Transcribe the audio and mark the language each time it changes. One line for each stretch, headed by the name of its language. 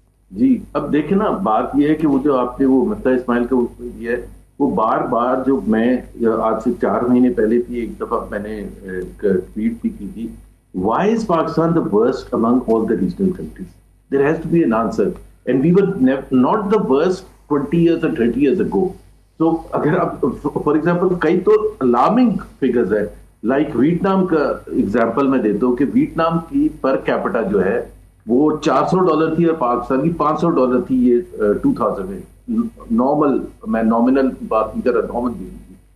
Urdu: جی اب دیکھیں نا, بات یہ ہے کہ وہ جو آپ نے وہ مفتا اسماعیل کا یہ ہے, وہ بار بار جو میں آج سے 4 مہینے پہلے تھی ایک دفعہ میں نے ٹویٹ بھی کی تھی,
English: why is Pakistan the worst among all the regional countries? There has to be an answer, and we were not the worst 20 years or 30 years ago.
Urdu: So اگر آپ فار ایگزامپل کئی تو الارمنگ فگرز ہے, like Vietnam کا example میں دیتا ہوں کہ ویتنام کی پر کیپٹا جو ہے وہ $400 تھی اور پاکستان کی $500 تھی. یہ 2000 میں نارمل, میں نامنل کی بات نہیں کر رہا, نارمل بھی تھی.